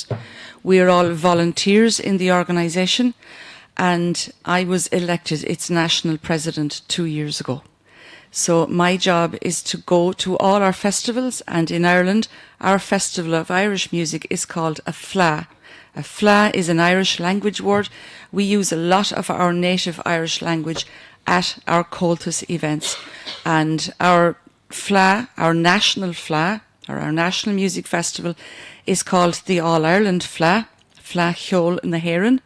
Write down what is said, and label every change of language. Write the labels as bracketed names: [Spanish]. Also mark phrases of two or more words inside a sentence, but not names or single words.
[English] We are all volunteers in the organisation, and I was elected its national president 2 years ago. So my job is to go to all our festivals, and in Ireland, our festival of Irish music is called a FLA, A fleadh is an Irish language word. We use a lot of our native Irish language at our Comhaltas events. And our fleadh, our national fleadh, or our national music festival, is called the All-Ireland Fleadh, Fleadh Cheoil na Héireann.